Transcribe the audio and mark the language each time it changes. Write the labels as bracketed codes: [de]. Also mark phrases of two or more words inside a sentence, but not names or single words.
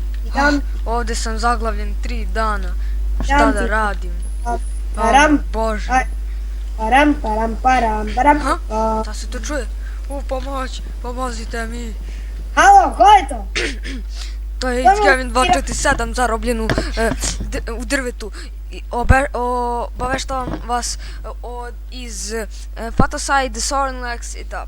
[sr] Ovdje sam zaglavljen 3 dana. Šta da radim? Param, Bože. param, param, param, param. Šta se to čuje? Pomoć, pomozite mi. Halo, ko je to? To je Kevin 247 zarobljen u drvetu. Obaveštavam vas iz Fatoside Sornlex i tap.